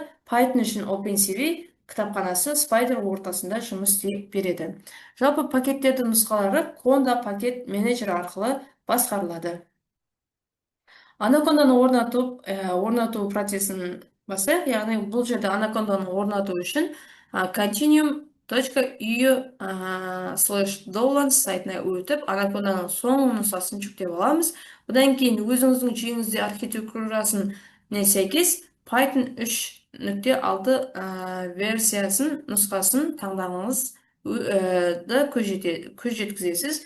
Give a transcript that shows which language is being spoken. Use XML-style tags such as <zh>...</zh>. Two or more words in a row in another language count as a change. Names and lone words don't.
<kk>Python үшін OpenCV кітапханасы Spider ортасында жұмыс істей береді. Жалпы пакеттердің нұсқалары Conda пакет менеджері арқылы басқарылады. Анаконданы орнату процесін бастайық. Яғни бұл жерде Анаконданы орнату үшін continuum.io/downloads сайтына өтіп, Анаконданың соңғы нұсқасын жүктеп аламыз. Одан кейін өзіңіздің жүйеңізде архитектурасын сәйкес Python 3.6 версиясын нұсқасын таңдағыңыз көз жеткізесіз.</kk>